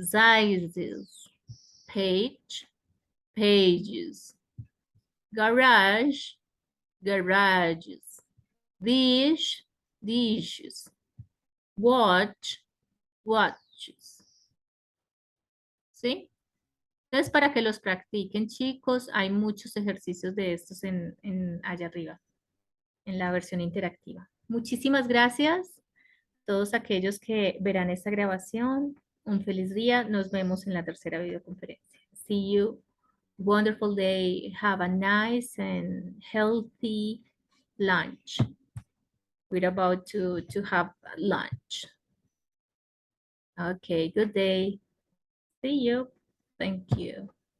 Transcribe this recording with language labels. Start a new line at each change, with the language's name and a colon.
English: Sizes, page, pages, garage, garages, dish, dishes, watch, watches.
Spanish: ¿Sí? Entonces, para que los practiquen, chicos, hay muchos ejercicios de estos allá arriba, en la versión interactiva. Muchísimas gracias a todos aquellos que verán esta grabación. Un feliz día. Nos vemos en la tercera videoconferencia.
English: See you. Wonderful day. Have a nice and healthy lunch. We're about to have lunch. Okay, good day. See you. Thank you.